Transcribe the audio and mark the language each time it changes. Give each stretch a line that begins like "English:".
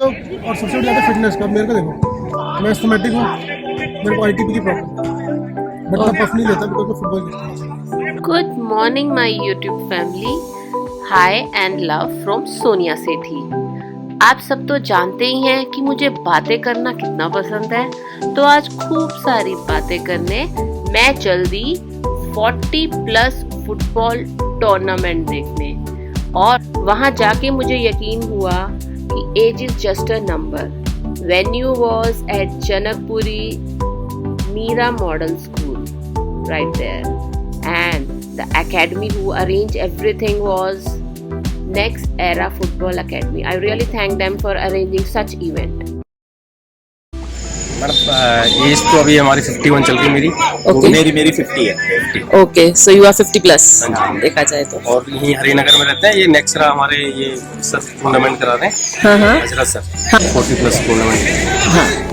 Hindi: और सबसे बड़ी बात है फिटनेस का। मेरे को देखो, मैं एस्थमेटिक हूँ, मेरे को आईटीपी की प्रॉब्लम, बट मैं पफ नहीं लेता बिकॉज मैं फुटबॉल खेलता हूँ।
English: Good morning, my YouTube family. Hi and love from Sonia Sethi.
Hindi: आप सब तो जानते ही हैं कि मुझे बातें करना कितना पसंद है, तो आज खूब सारी बातें करने मैं चल दी 40+ फुटबॉल टूर्नामेंट देखने। और वहां जाके मुझे यकीन हुआ कि
English: Age is just a number. Venue was at Janakpuri Meera model school right there, and the academy who arranged everything was Next Era Football Academy. I really thank them for arranging such event.
Hindi: Madam as तो अभी हमारी 51 चल रही मेरी।
English: Okay.
Hindi: मेरी 50 है।
English: okay, so you are 50+
Hindi: देखा जाए तो। और यहीं हरिनगर में रहते हैं। ये नेक्सरा हमारे ये सर टूर्नामेंट करा रहे हैं। हाँ हाँ हजरत सर 40+ टूर्नामेंट। हाँ।